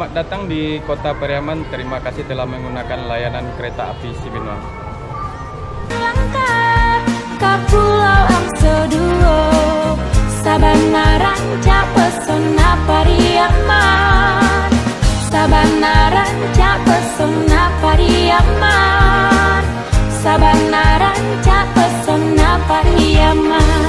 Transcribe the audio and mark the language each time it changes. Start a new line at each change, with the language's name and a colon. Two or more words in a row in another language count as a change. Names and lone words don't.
Indonesian: datang di Kota Pariaman. Terima kasih telah menggunakan layanan kereta api Cibinong. Langkah ke Pulau Angso Duo,
Minangkabau: Sabana Rancak
Indonesian: pesona Pariaman.
Minangkabau: Sabana Rancak pesona Pariaman. Sabana Rancak pesona Pariaman.